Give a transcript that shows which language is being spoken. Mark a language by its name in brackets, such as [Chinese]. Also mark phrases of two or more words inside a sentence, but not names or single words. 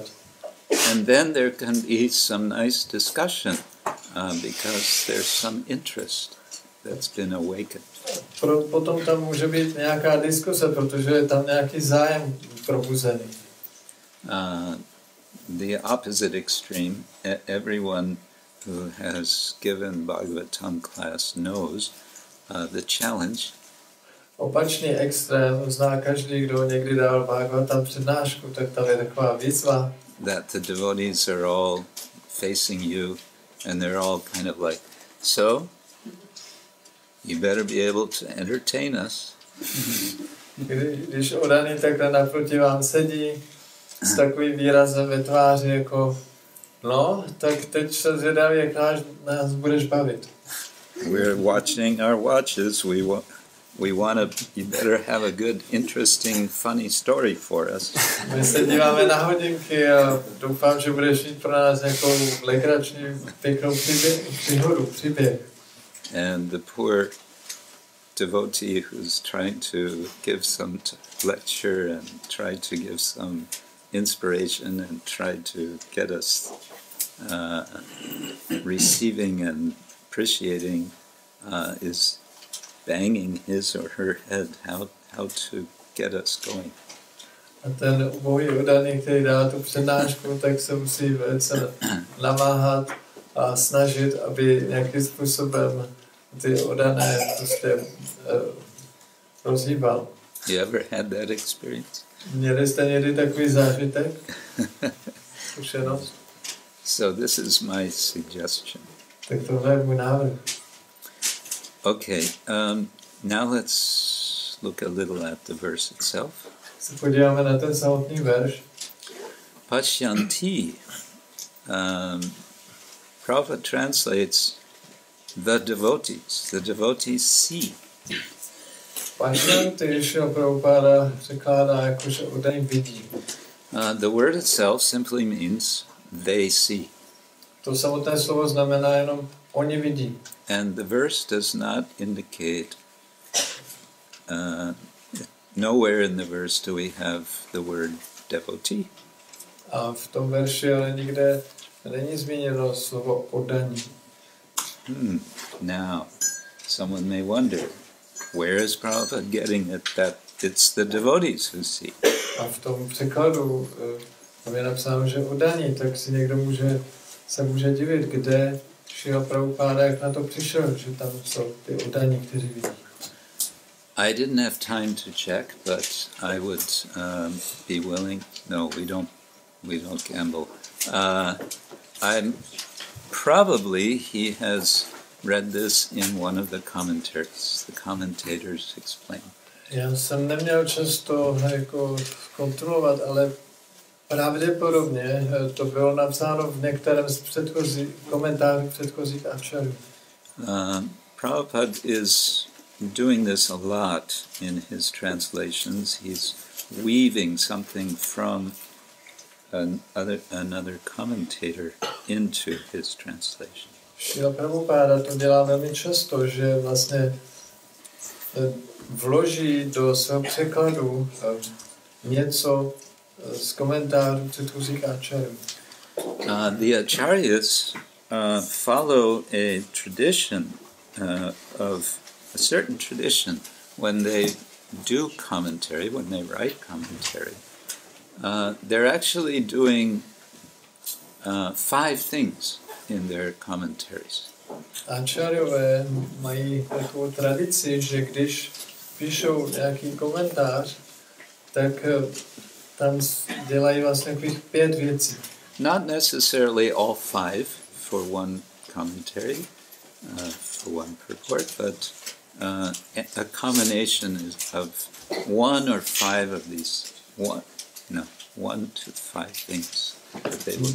[English] And then there can be some nice discussion because there's some interest that's been awakened. [Czech] Potom tam může být nějaká diskuse, protože je tam nějaký zájem probuzený. [English] The opposite extreme, everyone who has given Bhagavatam class knows the challenge. [Czech] Opačný extrém zná každý, kdo někdy dal Bhagavatam přednášku, tak tam je taková výzva. [English] That the devotees are all facing you and they're all kind of like, so, you better be able to entertain us. [Czech] Když oddaný takhle naproti vám sedí s takovým výrazem ve tváři jako no, tak teď se zvědaví, jak nás budeš bavit. [English] We're watching our watches. We want to, you better have a good, interesting, funny story for us. [Czech] My se díváme na hodinky a doufám, že budeš mít pro nás nějakou legrační, pěknou příběh. [English] And the poor devotee who's trying to give some lecture and try to give some inspiration and try to get us receiving and appreciating is banging his or her head how to get us going. [Czech] A ten ubohý oddaný, který dá tu přednášku, tak se musí velice namáhat a snažit, aby nějakým způsobem ty oddané prostě rozhýbal. [English] You ever had that experience? [Czech] Měli jste někdy takový zážitek? Zkušenost? So this is my suggestion. Tak tohle je můj návrh. [English] Okay, now let's look a little at the verse itself. [Czech] Se podíváme na ten samotný verš. [English] Pashyanti, Prabhupada translates the devotees see. [Czech] Pashyanti, Prabhupada překládá jako, že oddaný vidí. [English] The word itself simply means they see. [Czech] To samotné slovo znamená jenom oni vidí. [English] And the verse does not indicate, nowhere in the verse do we have the word devotee. [Czech] A v tom verši ale nikde není zmíněno slovo oddaní. [English] Now, someone may wonder, where is Prabhupada getting it that it's the devotees who see? [Czech] A v tom překladu tam je napsáno, že oddaní, tak si někdo se může divit, kde Šrila Prabhupada, jak na to přišel, že tam jsou ty oddaní, kteří vidí. [English] I didn't have time to check, but I would be willing. No, we don't gamble. I'm probably he has read this in one of the commentaries. The commentators explain. [Czech] Já jsem neměl čas to jako kontrolovat, ale pravděpodobně to bylo napsáno v některém z komentářů předchozích acharů. [English] Prabhupada is doing this a lot in his translations. He's weaving something from another commentator into his translation. [Czech] Šrila Prabhupada to dělá velmi často, že vlastně vloží do svého překladu něco z komentářů předchozích acharů. [English] The acharyas follow a tradition of a certain tradition when they do commentary, when they write commentary. They're actually doing 5 things in their commentaries. [Czech] Áčáriové mají takovou tradici, že když píšou nějaký komentář, tak tam dělají vlastně takových 5 věcí. [English] Not necessarily all 5 for one commentary, for one purport, but a combination of 1 or 5 of these 1 to 5 things that they will do.